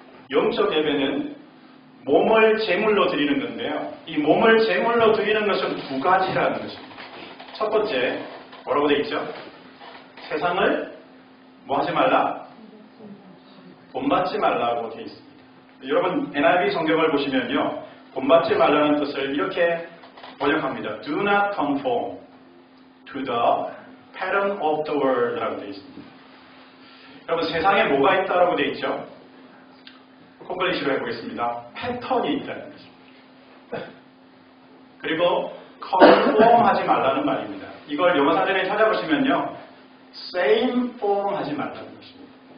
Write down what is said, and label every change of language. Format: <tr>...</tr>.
<ko>영적 예배는 몸을 제물로 드리는 건데요, 이 몸을 제물로 드리는 것은 두 가지라는 것입니다. 첫 번째, 뭐라고 되어 있죠? 세상을 뭐 하지 말라? 본받지 말라고 되어 있습니다. 여러분 NIV 성경을 보시면요, 본받지 말라는 뜻을 이렇게 번역합니다.</ko> <en>Do not conform to the pattern of the world</en> <ko>라고 되어 있습니다. 여러분 세상에 뭐가 있다라고 되어 있죠? 콩글리시로 해보겠습니다. 패턴이 있다는 것입니다. 그리고 conform 하지 말라는 말입니다. 이걸 영어 사전에 찾아보시면요, same form 하지 말라는 것입니다.</ko>